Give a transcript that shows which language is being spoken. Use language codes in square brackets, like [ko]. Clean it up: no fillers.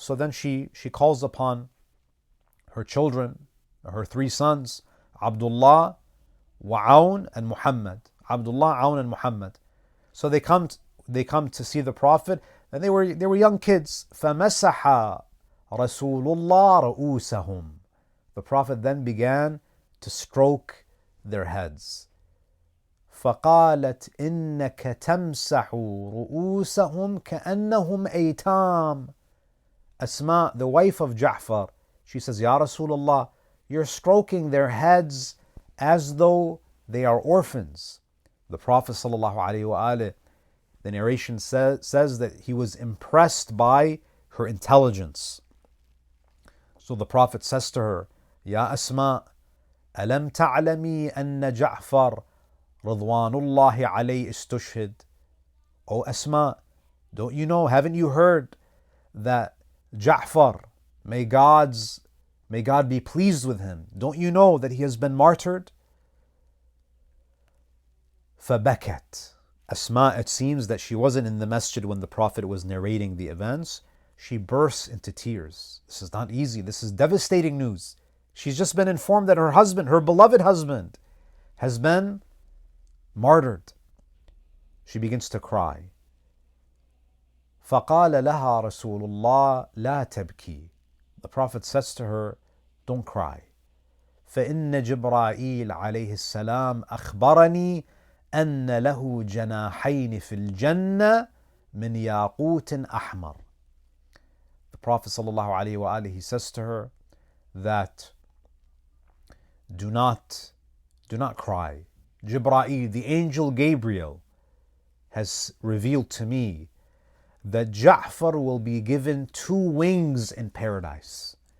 [en] So then she calls upon her children, her three sons, Abdullah, Aun, and Muhammad. Abdullah, Aun, and Muhammad. So they come to see the Prophet, and they were young kids. [ar] فمسح رسول الله رؤوسهم. [en] The Prophet then began to stroke their heads. [ar] فقالت إنك تمسح رؤوسهم كأنهم أيتام. [en] Asma, the wife of Ja'far, she says, Ya Rasulullah, you're stroking their heads as though they are orphans. The Prophet ﷺ, the narration says that he was impressed by her intelligence. So the Prophet says to her, Ya Asma, [ar] ألم تعلمي أن جعفر رضوان الله عليه استشهد. [en] O Asma, don't you know, haven't you heard that Ja'far, may God be pleased with him, don't you know that he has been martyred? [ar] فبكت. [en] Asma, it seems that she wasn't in the masjid when the Prophet was narrating the events. She bursts into tears. This is not easy. This is devastating news. She's just been informed that her husband, her beloved husband, has been martyred. She begins to cry. [ar] فقال لها رسول الله لا تبكي. [en] The Prophet says to her, don't cry. [ar] فإن جبرائيل عليه السلام أخبرني أن له جناحين في الجنة من ياقوت أحمر. [en] The Prophet ﷺ, he says to her that do not cry. Jibreel, the angel Gabriel, has revealed to me that Ja'far will be given 2 wings in paradise.